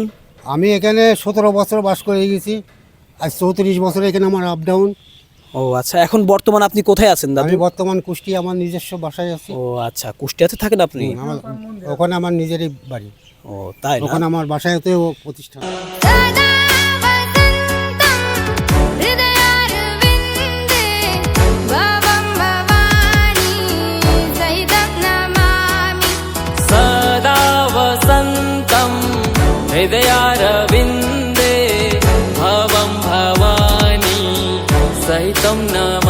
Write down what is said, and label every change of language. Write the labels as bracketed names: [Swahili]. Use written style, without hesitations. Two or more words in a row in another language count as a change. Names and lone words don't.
[Bangla] আমি এখানে 17 বছর বাস করে গেছি, আজ 34 বছর এখানে আমার [English] up down. [Bangla] ও আচ্ছা, এখন বর্তমান আপনি কোথায় আছেন দাদু? আমি বর্তমান কুষ্টি আমার নিজস্ব বাসায় আছি। ও আচ্ছা, কুষ্টিয়াতে থাকেন আপনি? ওখানে আমার নিজেরই বাড়ি, ও তাই না? ওখানে আমার বাসায়তেও প্রতিষ্ঠান। [Sanskrit] सदा वसन्तं हृदयारविन्दे भवं भवानी सहितं नमामि सदा वसन्तं हृदयारविन्दे भवं भवानी सहितं न